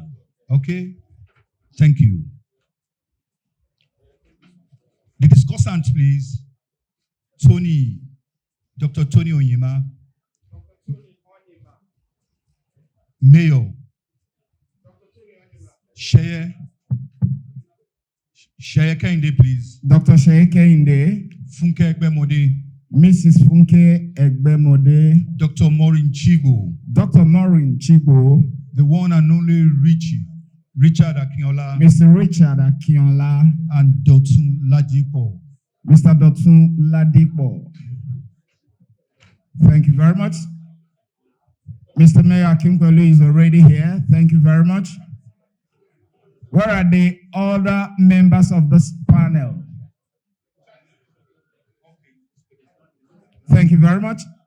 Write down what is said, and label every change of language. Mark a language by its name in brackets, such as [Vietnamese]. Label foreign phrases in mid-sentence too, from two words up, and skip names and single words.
[English] Okay? Thank you. The discussant, please. Tony, Dr. Tony Onyema, Mayor, Sheye Kehinde, please. Dr. Sheye Kehinde, Funke Egbemode, Mrs. Funke Egbemode, Dr. Maureen Chibo, Dr. Maureen Chibo, the one and only Richard Akinola, Mr. Richard Akinola, and Dotun Ladipo. Mr. Dotun Ladipo. Thank you very much. Mr. Mayor Akinkwelu is already here. Thank you very much. Where are the other members of this panel? Thank you very much.